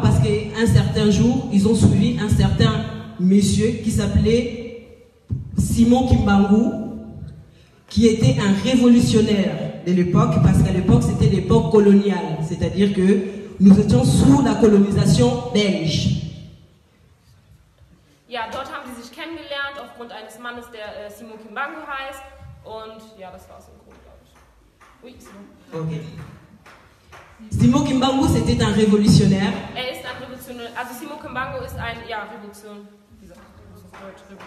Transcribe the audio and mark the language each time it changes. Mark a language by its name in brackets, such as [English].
[French] Parce qu'un certain jour, ils ont suivi un certain monsieur qui s'appelait Simon Kimbangu, qui était un révolutionnaire de l'époque, parce qu'à l'époque, c'était l'époque coloniale. C'est-à-dire que nous étions sous la colonisation belge. [German] Ja, dort haben sie sich kennengelernt aufgrund eines Mannes, der Simon Kimbangu heißt. Und ja, das war es im Grunde, glaube ich. [French] Oui, Simon. Okay. Simon Kimbangu, c'était un révolutionnaire. [German] Ist ein Revolutionär. Also Simon Kimbangu ist ein, Revolution. Wie sagt man das auf Deutsch?